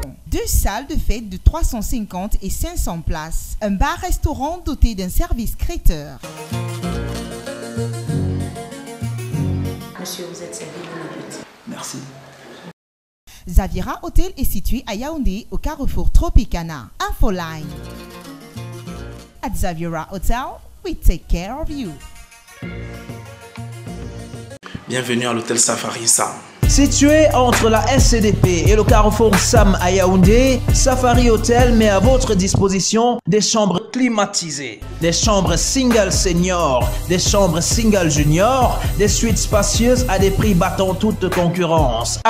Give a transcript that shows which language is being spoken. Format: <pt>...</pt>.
<fr>Deux salles de fête de 350 et 500 places. Un bar-restaurant doté d'un service traiteur. Monsieur, vous êtes servi, bon appétit. Merci. Zaviera Hotel est situé à Yaoundé, au carrefour Tropicana. Infoline.</fr> <en>At Zaviera Hotel, we take care of you.</en> <fr>Bienvenue à l'hôtel Safari Sam. Situé entre la SCDP et le carrefour Sam à Yaoundé, Safari Hotel met à votre disposition des chambres climatisées, des chambres single senior, des chambres single junior, des suites spacieuses à des prix battant toute concurrence.</fr>